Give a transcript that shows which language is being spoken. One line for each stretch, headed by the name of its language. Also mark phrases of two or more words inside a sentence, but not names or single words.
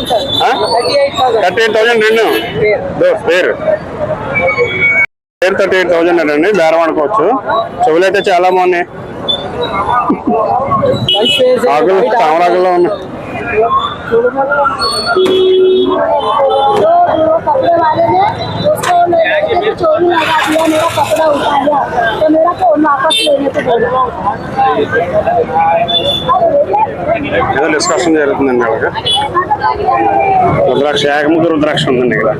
Telugu: 38,000 రెండు పేరు 38,000 అండి బేరం ఆడుకోవచ్చు చెవులు అయితే చాలా బాగున్నాయి ఆకులు తామరాకుల్లో ఉన్నాయి
Hindi: कपड़े वाले ने उसको चोरी लगा दिया मेरा कपड़ा उठा लिया तो मेरा फोन वापस लेने को बोला
Telugu: ఏదో డిస్కషన్ జరుగుతుందండి అలాగే రుద్రాక్ష ఏకముఖ రుద్రాక్ష ఉందండి